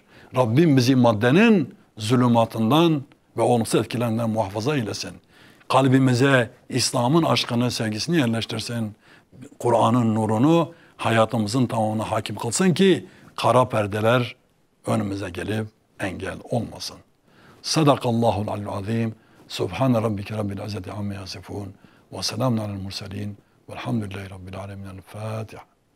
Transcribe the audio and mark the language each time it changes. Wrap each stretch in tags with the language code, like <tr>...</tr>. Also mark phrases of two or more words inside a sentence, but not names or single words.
<tr>Rabbim bizi maddenin zulümatından ve olumsuz etkilerinden muhafaza eylesin. Kalbimize İslam'ın aşkını, sevgisini yerleştirsin. Kur'an'ın nurunu hayatımızın tamamına hakim kılsın ki kara perdeler önümüze gelip engel olmasın.</tr> <ar>صدق الله العلي العظيم. سبحان ربك رب العزة عما يصفون. وسلام على المرسلين. والحمد لله رب العالمين. El Fatiha.</ar>